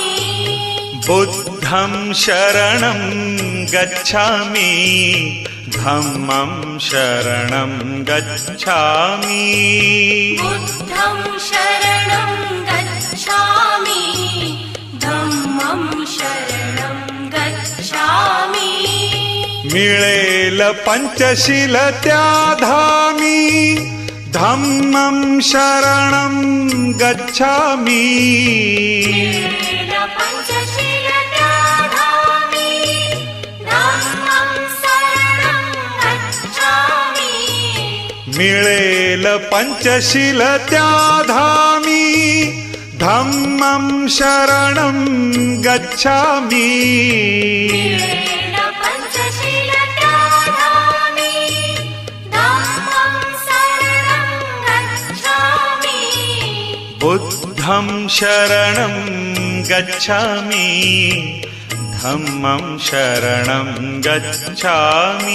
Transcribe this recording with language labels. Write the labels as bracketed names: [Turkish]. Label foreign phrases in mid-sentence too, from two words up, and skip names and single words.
[Pali] बुद्धं शरणं गच्छामि धम्मं शरणं गच्छामि बुद्धं शरणं गच्छामि धम्मं शरणं गच्छामि [Marathi] मिळेल पंचशील त्या धामी [Pali] धम्मं शरणं गच्छामि [Marathi] मिळेल पंचशील त्या धामी [Pali] धम्मं शरणं गच्छामि बुद्धं शरणं गच्छामि धम्मं शरणं गच्छामि